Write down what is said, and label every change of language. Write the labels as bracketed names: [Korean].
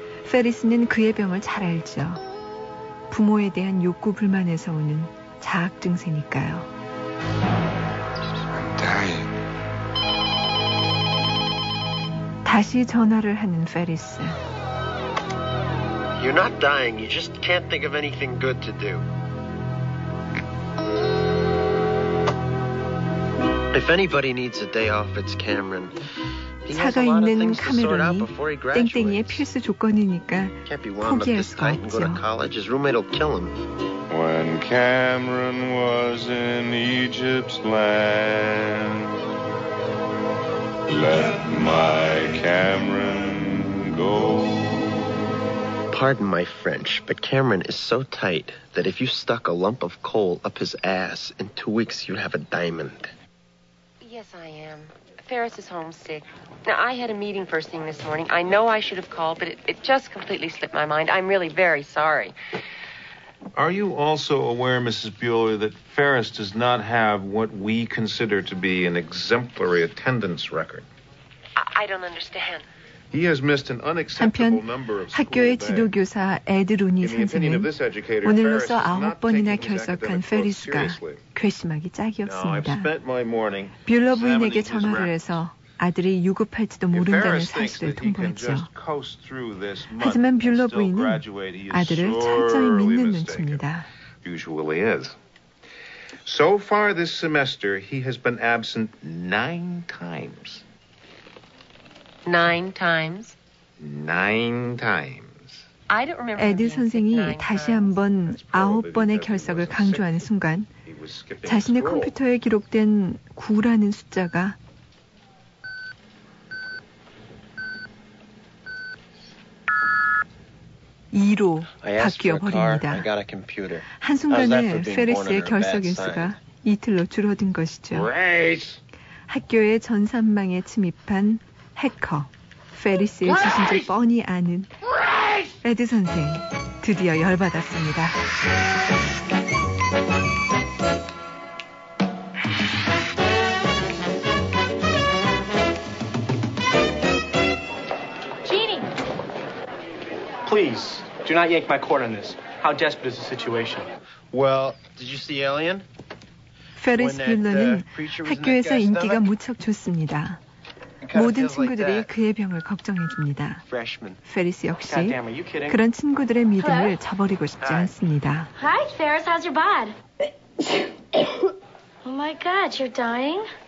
[Korean] 페리스는 그의 병을 잘 알죠. 부모에 대한 욕구 불만에서 오는 자학 증세니까요. [English] I'm dying. [Korean] 다시 전화를 하는 페리스. [English] You're not dying. You just can't think of anything good to do. If anybody needs a day off, it's Cameron. He has a lot of things to sort out before he graduates. [Korean] 땡땡이의 필수 조건이니까 포기할 수가 없죠. [English] His roommate will kill him. When Cameron was in Egypt's land, let my Cameron go. Pardon my French, but Cameron is so tight that if you stuck a lump of coal up his ass, in 2 weeks you'd have a diamond. Yes, I am. Ferris is homesick. Now, I had a meeting first thing this morning. I know I should have called, but it just completely slipped my mind. I'm really very sorry. Are you also aware, Mrs. Bueller, that Ferris does not have what we consider to be an exemplary attendance record? I don't understand. He has missed an unacceptable number of school days. [Korean] 학교의 지도교사 에드 루니 선생은 오늘로서 아홉 번이나 결석한 페리스가 괘씸하기 짝이 없습니다. 뷸러 부인에게 전화를 해서 아들이 유급할지도 모른다는 사실을 통보했죠. 하지만 뷸러 부인은 아들을 철저히 믿는 눈치입니다. [English] So far this semester he has been absent 9 times. Nine times. Nine times. I don't remember. [Korean] 에드 선생이 다시 한번 아홉 번의 결석을 강조하는 순간 자신의 컴퓨터에 기록된 9라는 숫자가 2로 바뀌어 버립니다. 한순간에 페리스의 결석 일수가 이틀로 줄어든 것이죠. 학교의 전산망에 침입한 해커 페리스의 짓인 줄 뻔히 아는 에드 선생, 드디어 열받았습니다. 지니! [English] Please, do not yank my cord on this. How desperate is the situation? Well, did you see Alien? [Korean] 페리스 빌러는 학교에서 인기가 무척 좋습니다. 모든 친구들이 그의 병을 걱정해줍니다. 페리스 역시 그런 친구들의 믿음을 저버리고 싶지 않습니다. [English] Hi, Ferris. How's your bod? Oh my God, you're dying.